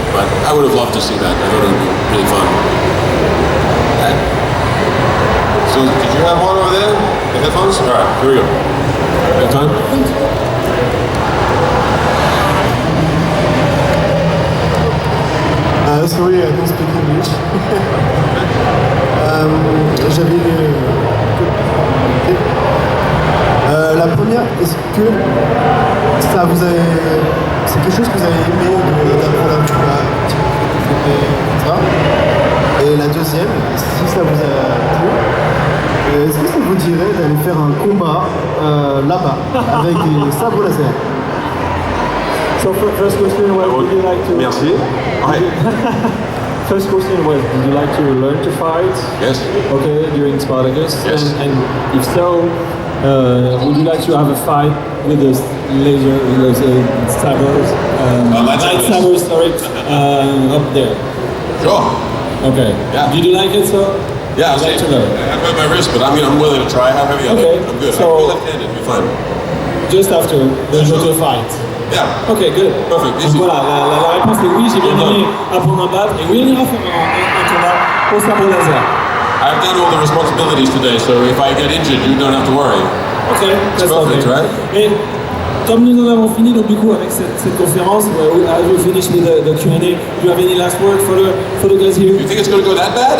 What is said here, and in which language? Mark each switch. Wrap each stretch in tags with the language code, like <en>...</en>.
<en>But I would have loved to see that. I thought it would be really fun. Right. So did you have one over there? The headphones? All right, here we go. You have time? Sorry, I don't speak English.</en> <fr>J'avais la première, est-ce que ça vous a... c'est quelque chose que vous avez aimé d'apprendre un petit peu, etc. Et la deuxième, si ça vous a plu, est-ce que ça vous dirait d'aller faire un combat là-bas avec des sabres laser?</fr> <en>So first question was, would you like to...</en> <fr>Merci.</fr> <en>First question was, would you like to learn to fight? Yes. Okay, during Spartacus? Yes. And if so, would you like to have a fight with the laser, with the sabers? Lightsabers, sorry, up there. Sure. Okay. Yeah. Did you like it, so? Yeah, I'd like to learn. I hurt my wrist, but I mean, I'm willing to try. How heavy are Okay, they? I'm good. so- I'm left-handed, we're fine. Just after, there's no fight. Yeah. Ok, good. Perfect.</en> <fr>Donc</fr> <en>Easy.</en> <fr>voilà, la réponse est oui, j'ai bien aimé apprendre à battre. Et oui, on ira faire un combat au sabre laser.</fr> <en>I've done all the responsibilities today, so if I get injured, you don't have to worry. Ok, It's perfect, right?</en> <fr>Et comme nous en avons fini, donc du coup, avec cette conférence,</fr> <en>I will finish with the Q&A. Do you have any last word for the guys here? You think it's going to go that bad?</en>